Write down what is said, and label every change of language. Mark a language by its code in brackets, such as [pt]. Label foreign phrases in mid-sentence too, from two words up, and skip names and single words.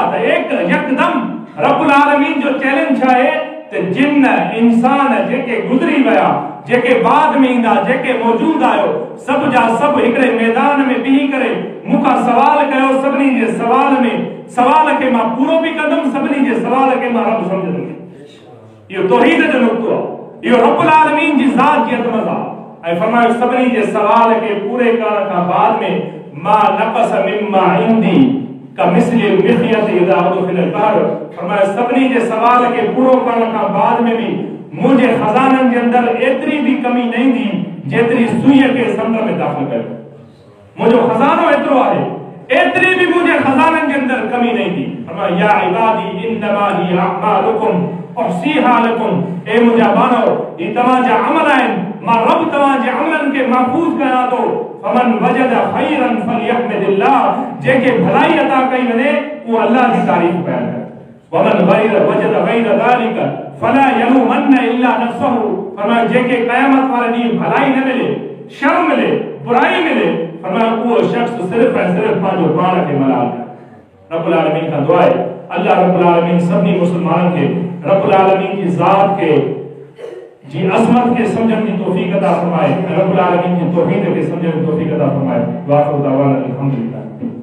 [sd] त यकदम रब्बुल आलमीन जो चैलेंज आहे त जिन इंसान जेके गुज़री विया, जेके बाद में ईंदा, जेके मौजूद आहियो, सभु जा सभु हिकिड़े मैदान में बीही करे मूंखां सवाल कयो। सभिनी जे सवाल खे मां पूरो बि कंदुमि, सभिनी जे सवाल खे मां रब सम्झंदुमि। इहो तौहीद जो नुक़्तो आहे, इहो रब्बुल आलमीन जी ज़ात जी अज़मत आहे। ऐं फरमायो सभिनी जे सवाल खे पूरे करण खां बाद में [ar] ما نقص مما عندي كمثل المخيط إذا أدخل البحر. [sd] फरमायो सभिनी जे सवाल खे पूरो करण खां बाद में भी मुंहिंजे खज़ाननि जे अंदरि एतिरी भी कमी न ईंदी जेतिरी सुईअ खे समुंड में दाख़िल कयो। मुंहिंजो खज़ानो एतिरो आहे, एतिरी भी मुंहिंजे खज़ाननि जे अंदरि कमी न ईंदी। फरमायो [ar] يا عبادي إنما هي أعمالكم أحصيها لكم. [sd] ए मुंहिंजा बानो, ही तव्हांजा अमल आहिनि, मां रब तव्हांजे अमलनि खे महफूज़ कयां थो। [ar] فمن وجد خيرا فليحمد الله. [sd] जेके भलाई अता कई वञे उहो अल्लाह जी तारीफ़ बयान करे। [ar] ومن وجد غير ذلك فلا يلومن إلا نفسه. [sd] फरमायो जेके क़यामत वारे ॾींहुं भलाई न मिले, शर मिले, बुराई मिले, फरमायो उहो शख्स सिर्फ़ ऐं सिर्फ़ पंहिंजो पाण खे मलाल करे। रब्बुल आलमीन खां दुआ आहे अल्लाह रब्बुल आलमीन सभिनी मुस्लमाननि खे रब्बुल आलमीन की ज़ात के जी अज़मत के समझण की तौफीक अता फरमाए, रब्बुल आलमीन की तौहीद के समझण की तौफीक अता फरमाए। [ar] وآخر دعوانا الحمد لله.